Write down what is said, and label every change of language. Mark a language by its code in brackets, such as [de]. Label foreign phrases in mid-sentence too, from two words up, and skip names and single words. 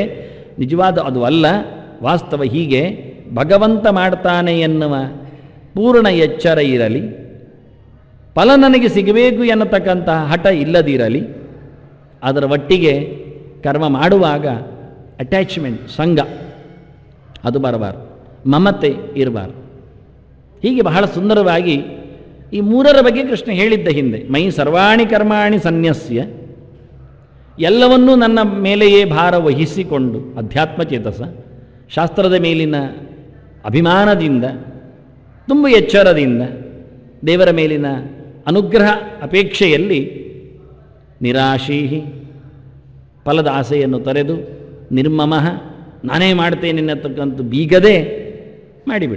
[kn] ನಿಜವಾದ ಅದು ಅಲ್ಲ, ವಾಸ್ತವ ಹೀಗೆ ಭಗವಂತ ಮಾಡ್ತಾನೆ ಎನ್ನುವ ಪೂರ್ಣ ಎಚ್ಚರ ಇರಲಿ, ಫಲ ನನಗೆ ಸಿಗಬೇಕು ಎನ್ನತಕ್ಕಂತಹ ಹಠ ಇಲ್ಲದಿರಲಿ. ಅದರ ಒಟ್ಟಿಗೆ ಕರ್ಮ ಮಾಡುವಾಗ ಅಟ್ಯಾಚ್ಮೆಂಟ್, ಸಂಘ ಅದು ಬರಬಾರದು, ಮಮತೆ ಇರಬಾರದು. ಹೀಗೆ ಬಹಳ ಸುಂದರವಾಗಿ ಈ ಮೂರರ ಬಗ್ಗೆ ಕೃಷ್ಣ ಹೇಳಿದ್ದ ಹಿಂದೆ. [sa] ಮೈ ಸರ್ವಾಣಿ ಕರ್ಮಾಣಿ ಸನ್ಯಸ್ಯ, [kn] ಎಲ್ಲವನ್ನೂ ನನ್ನ ಮೇಲೆಯೇ ಭಾರ ವಹಿಸಿಕೊಂಡು [sa] ಅಧ್ಯಾತ್ಮ ಚೇತಸ, [kn] ಶಾಸ್ತ್ರದ ಮೇಲಿನ ಅಭಿಮಾನದಿಂದ, ತುಂಬ ಎಚ್ಚರದಿಂದ, ದೇವರ ಮೇಲಿನ ಅನುಗ್ರಹ ಅಪೇಕ್ಷೆಯಲ್ಲಿ ನಿರಾಶೀಹಿ, ಫಲದ ಆಸೆಯನ್ನು ತೊರೆದು ನಿರ್ಮಮಃ, ನಾನೇ ಮಾಡ್ತೇನೆ ಅನ್ನತಕ್ಕಂಥ ಬೀಗದೆ ಮಾಡಿಬಿಡು.